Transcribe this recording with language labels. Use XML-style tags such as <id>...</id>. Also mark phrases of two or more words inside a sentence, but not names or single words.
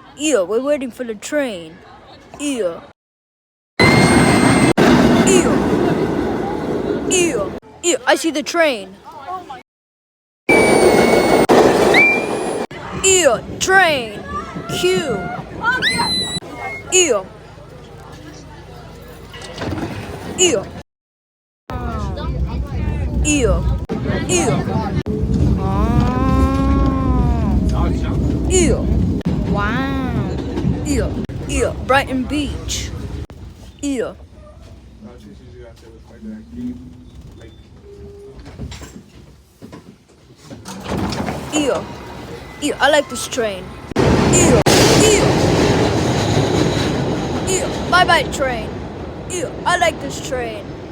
<en>Ew, we're waiting for the train. Ew. Ew. Ew. Ew, I see the train. Ew, train. Q. Ew. Ew. Ew. Ew. Ew. Wow. Ew. Ew. Brighton Beach. Ew. Ew. Ew. I like this train. Ew. Ew. Ew. Bye bye train. Ew. I like this train.</en>